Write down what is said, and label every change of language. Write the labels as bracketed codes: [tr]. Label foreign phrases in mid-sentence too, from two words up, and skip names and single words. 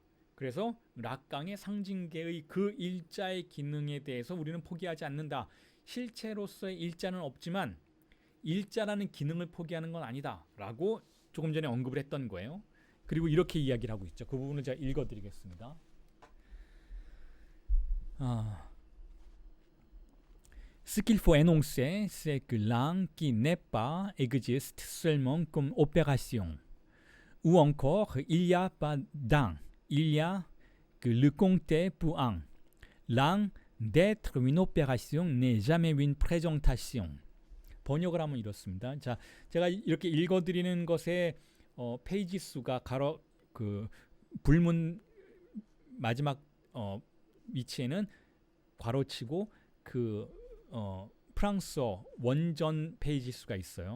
[ko] 그래서 락강의 상징계의 그 일자의 기능에 대해서 우리는 포기하지 않는다. 실체로서의 일자는 없지만 일자라는 기능을 포기하는 건 아니다. 라고 조금 전에 언급을 했던 거예요. 그리고 이렇게 이야기를 하고 있죠. 그 부분을 제가 읽어드리겠습니다. [fr] Ce qu'il faut énoncer, c'est que l'un qui n'est pas existe seulement comme opération. Ou encore, il n'y a pas d'un, il y a que le compter pour un. L'un d'être une opération n'est jamais une présentation. [ko] 번역을 하면 이렇습니다. 자, 제가 이렇게 읽어드리는 것에 페이지 수가 가로 그 불문 마지막 위치에는 괄호치고 그 프랑스어 원전 페이지 수가 있어요.